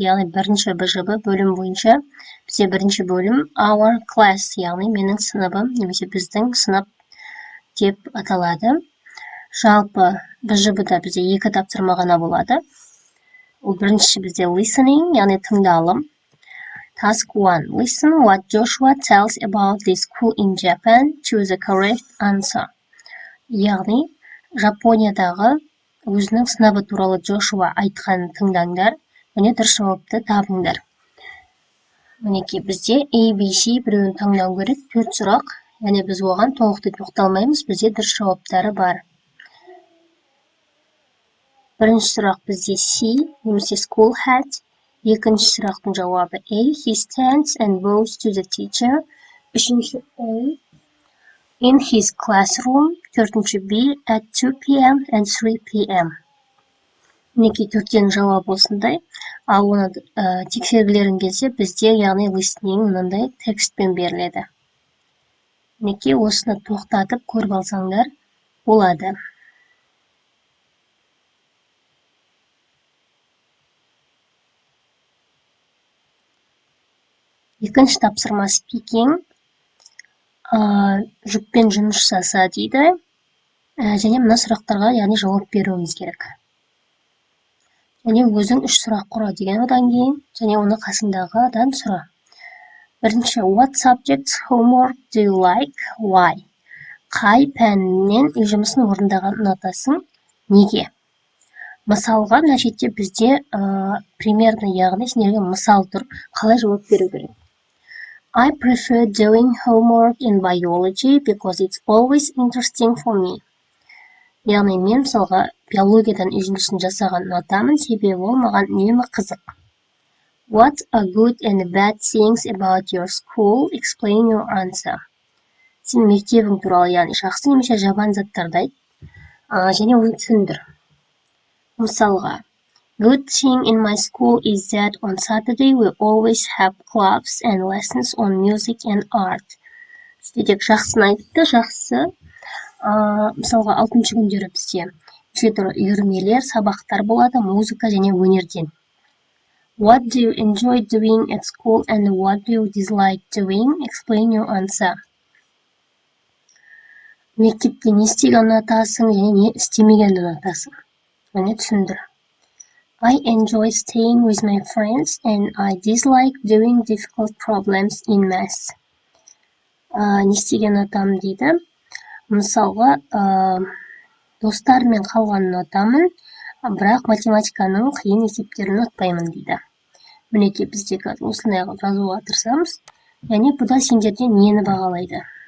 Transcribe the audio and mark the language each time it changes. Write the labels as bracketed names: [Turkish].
[Kazakh] Яғни 1-ші БЖБ бөлім бойынша бізде 1-ші бөлім [English] Our Class, [Kazakh] яғни менің сыныбым, немесе біздің сынып деп аталады. Жалпы БЖБ-да бізде 2 тапсырма ғана болады. Ол біріншісі бізде listening, яғни тыңдалым. [English] Task 1. Listen what Joshua tells about the school in Japan. Choose the correct answer. [Kazakh] Яғни, Жапониядағы өзінің сынабы туралы Джошуа айтқанын тыңдаңдар, және дұрыс жауапты табыңдар. Мінекей, бізде ABC біреуін таңдау керек, 4 сұрақ, және біз оған толықты тоқталмаймыз, бізде дұрыс жауаптары бар. Бірінші сұрақ бізде C, немесе [English] school hat. [Kazakh] Екінші сұрақтың жауабы A. [English] He stands and bows to the teacher. [Kazakh] Үшінші [English] A. In his classroom. [Kazakh] Төртінші [English] B. At 2 p.m. and 3 p.m. [Kazakh] Мінекей төрттен жауап осындай. Ал оны тексергілерін келсе, бізде яғни listening мынандай текстпен беріледі. Мінекей осыны тоқтатып көріп алсаңдар болады. Екінші тапсырма speaking, жүппен жұмыс жасаса дейді, және мына сұрақтарға яғни жауап беруіміз керек. Және өзің 3 сұрақ құра деген одан кейін, және оны қасындағыдан сұра. [English] Бірінші, what subjects homework do you like? Why? [Kazakh] Қай пәнінен үй жұмысын орындағанын ұнатасың? Неге? Мысалға, мына жерде бізде примерно, яғни сендерге мысал тұр, қалай жауап беру керек. [English] I prefer doing homework in biology because it's always interesting for me. [Kazakh] Яғни мен мысалға биологиядан үй жұмысын жасаған ұнатамын, себебі ол маған үнемі қызық. [English] What are good and bad things about your school? Explain your answer. [Kazakh] Сен мектебің туралы, яғни жақсы немесе жаман заттарды айт, және оны түсіндір. Мысалға, [English] good thing in my school is that on Saturday we always have clubs and lessons on music and art. [Kazakh] Сөйтек жақсыны айтты, жақсы. Мысалға, 6-шы күндері бізде неше түрлі үйірмелер, сабақтар болады, музыка және өнерден. [English] What do you enjoy doing at school and what do you dislike doing? Explain your answer. [Kazakh] Мектепте не істеген ұнатасың, және не істемегенді ұнатасың? Оны түсіндір. [English] I enjoy staying with my friends and I dislike doing difficult problems in math. [Kazakh] Не істеген ұнатамын дейді. Мысалға, достарыммен қалғанын ұнатамын, бірақ математиканың қиын есептерін ұнатпаймын дейді. Мінекей бізде осындай жазуға тырысамыз. Яғни бұда сендерден нені бағалайды?